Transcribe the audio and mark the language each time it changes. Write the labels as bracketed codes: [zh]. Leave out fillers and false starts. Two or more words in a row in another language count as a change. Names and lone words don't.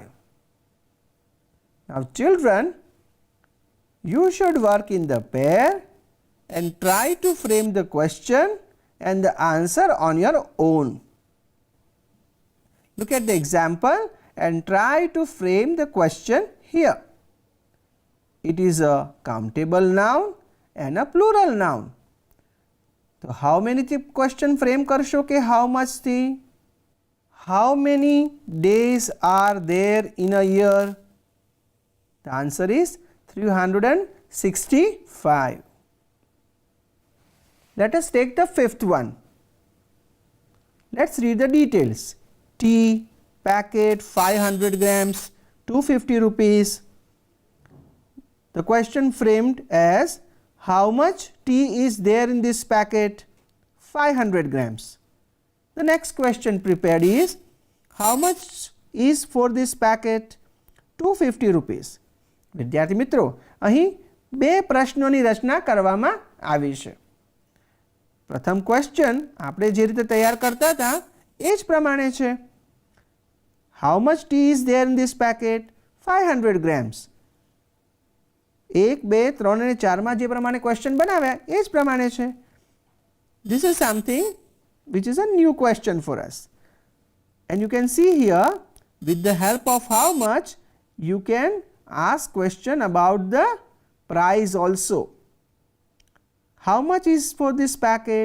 [en] Now children, you should work in the pair and try to frame the question and the answer on your own. Look at the example and try to frame the question here. It is a countable noun and a plural noun. So how many થી question frame [gu] કરશો કે [en] how much થી? How many days are there in a year? The answer is 365. Let us take the fifth one. Let's read the details. Tea packet 500 grams, 250 rupees. The question framed as, how much tea is there in this packet? 500 grams. The next question prepared is, how much is for this packet? 250 rupees. [gu] વિદ્યાર્થી મિત્રો, અહીં બે પ્રશ્નોની રચના કરવામાં આવી છે. પ્રથમ ક્વેશ્ચન આપણે જે રીતે તૈયાર કરતા હતા એ જ પ્રમાણે છે. [en] How much tea is there in this packet? 500 grams. [gu] 1, 2, 3 અને 4 માં જે પ્રમાણે ક્વેશ્ચન બનાવ્યા એ જ પ્રમાણે છે. [en] This is something which is a new question for us. And you can see here, with the help of how much, you can ask question about the price also. How much is for this packet?